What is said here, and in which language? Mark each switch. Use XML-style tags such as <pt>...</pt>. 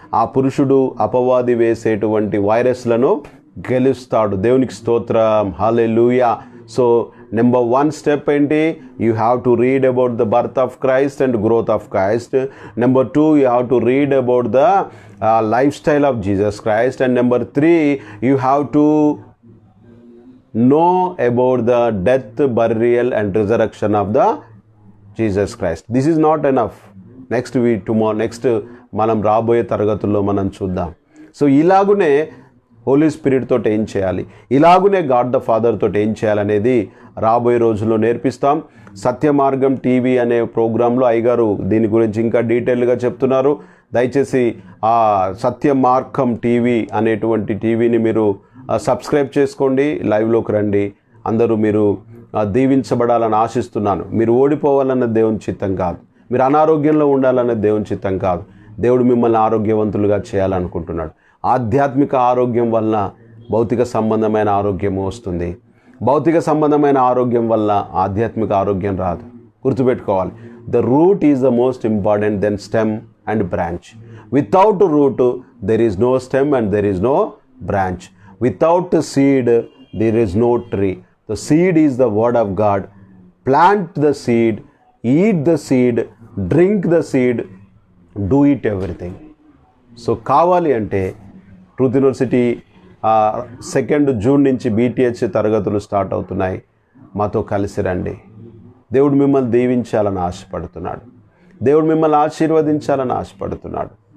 <te>ఆ పురుషుడు అపవాది వేసేటువంటి వైరస్లను గెలుస్తాడు. దేవునికి స్తోత్రం, హల్లెలూయా. సో నెంబర్ 1 స్టెప్ ఏంటి?</te> <en>You have to read about the birth of Christ and growth of Christ. Number 2, you have to read about the lifestyle of Jesus Christ. And number 3, you have to know about the death, burial and resurrection of the Jesus Christ. This is not enough.</en> <te>Next మనం రాబోయే తరగతుల్లో మనం చూద్దాం. So ఇలాగునే Holi spirit తోటి ఏం చేయాలి, ఇలాగునే God the father తోటి ఏం చేయాలనేది రాబోయే రోజుల్లో నేర్పిస్తాం. సత్య మార్గం టీవీ అనే ప్రోగ్రాంలో అయ్యగారు దీని గురించి ఇంకా డీటెయిల్గా చెప్తున్నారు. దయచేసి ఆ సత్య మార్గం టీవీ అనేటువంటి టీవీని మీరు సబ్స్క్రైబ్ చేసుకోండి, లైవ్లోకి రండి. అందరూ మీరు దీవించబడాలని ఆశిస్తున్నాను. మీరు ఓడిపోవాలన్న దేవుని చిత్తం కాదు, మీరు అనారోగ్యంలో ఉండాలన్న దేవుని చిత్తం కాదు. దేవుడు మిమ్మల్ని ఆరోగ్యవంతులుగా చేయాలనుకుంటున్నాడు. ఆధ్యాత్మిక ఆరోగ్యం వల్ల భౌతిక సంబంధమైన ఆరోగ్యం వస్తుంది. భౌతిక సంబంధమైన ఆరోగ్యం వల్ల ఆధ్యాత్మిక ఆరోగ్యం రాదు. గుర్తుపెట్టుకోవాలి,</te> <en>The root is the most important then stem and branch. Without root there is no stem and there is no branch. Without the seed there is no tree. The seed is the word of God. Plant the seed, eat the seed, drink the seed, do it everything.</en> <te>So కావాలి అంటే truth university 2 June నుంచి BTH తరగతులు start అవుతున్నాయి. మాతో కలిసి రండి. దేవుడు మిమ్మల్ని దీవించాలని ఆశపడుతున్నాడు. దేవుడు మిమ్మల్ని ఆశీర్వదించాలని ఆశపడుతున్నాడు.</te>